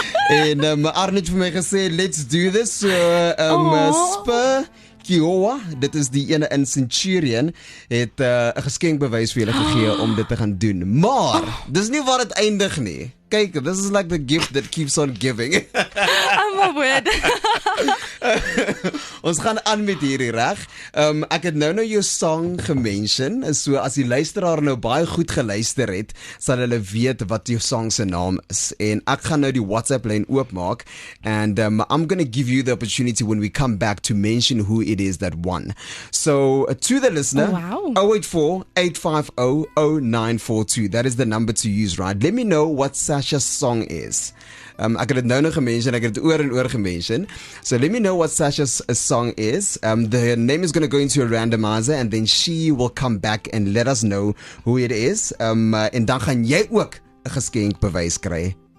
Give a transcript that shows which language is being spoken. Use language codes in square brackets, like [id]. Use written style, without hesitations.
[af] En Arno het vir my gesê, [en] let's do this. [af] Spur, Kiowa, dit is die ene in Centurion, het 'n geskenkbewys vir julle gegee om dit te gaan doen. Maar, dis nie waar dit eindig nie. [en] Kyk, this is like the gift that keeps on giving. Oh my word. [af] Ons gaan aan met hierdie reg. Ek het nou jou song gemention, so as die luisteraar nou baie goed geluister het, sal hulle weet wat jou song se naam is. En ek gaan nou die WhatsApp lyn oopmaak [en] and I'm going to give you the opportunity when we come back to mention who it is that won. So to the listener, 084-850-0942. That is the number to use, right? Let me know what Sasha's song is. [af] Ek het dit nou nog gemention, ek het dit oor en oor gemention. [en] So let me know what Sasha's song is. The name is going to go into a randomizer and then she will come back and let us know who it is. [af] En dan gaan jy ook 'n geskenkbewys kry.